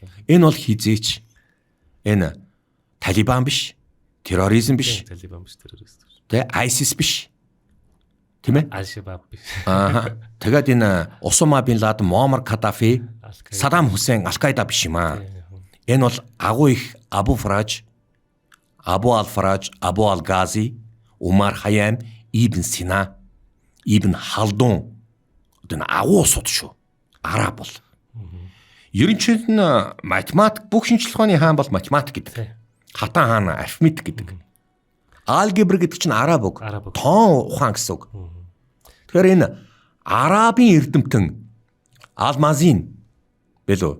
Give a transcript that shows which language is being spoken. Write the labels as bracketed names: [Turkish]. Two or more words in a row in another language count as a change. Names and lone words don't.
[Mongolian] Энэ бол хизээч энэ Талибан биш, терроризм биш. Талибан биш, террорист биш. Тэ ISIS биш. Тийм ээ? Аль-Шабаб биш. Тэгээд энэ Усама Бин Ладен, Муаммар Каддафи, Саддам Хусейн, Аль-Каида биш юм аа. Энэ бол агуу их Абу Фараж, Абу Ал-Фараж, Абу Ал-Гази, Умар Хайям, Ибн Сина, Ибн Халдун. Энэ агуу суд шүү. Араб бол. Ер нь чинь математик бүх шинжлэх ухааны хаан бол математик гэдэг. Хатан хаан арифметик гэдэг. Алгебр гэдэг чинь араб үг. Тоон ухаан гэсэн үг. Тэгэхээр энэ арабын эрдэмтэн Алмазин Бэлөө.